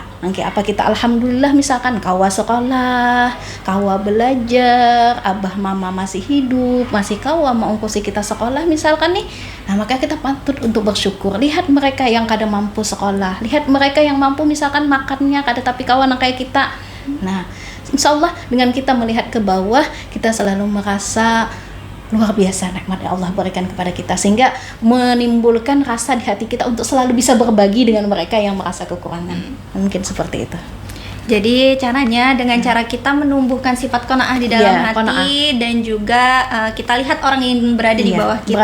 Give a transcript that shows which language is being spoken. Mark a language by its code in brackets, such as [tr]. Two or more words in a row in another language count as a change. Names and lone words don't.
[bjn] Nang kayak apa kita, alhamdulillah misalkan kawa sekolah, kawa belajar, abah mama masih hidup, masih kawa mau ongkosi kita sekolah misalkan nih. Nah, maka kita patut untuk bersyukur. Lihat mereka yang kada mampu sekolah, lihat mereka yang mampu misalkan makannya kada tapi kawa nang kayak kita. [id] Nah, insyaallah dengan kita melihat ke bawah, kita selalu merasa luar biasa nikmat yang Allah berikan kepada kita, sehingga menimbulkan rasa di hati kita untuk selalu bisa berbagi dengan mereka yang merasa kekurangan. Mungkin seperti itu. Jadi caranya dengan cara kita menumbuhkan sifat qanaah di dalam hati, dan juga kita lihat orang yang berada di bawah kita.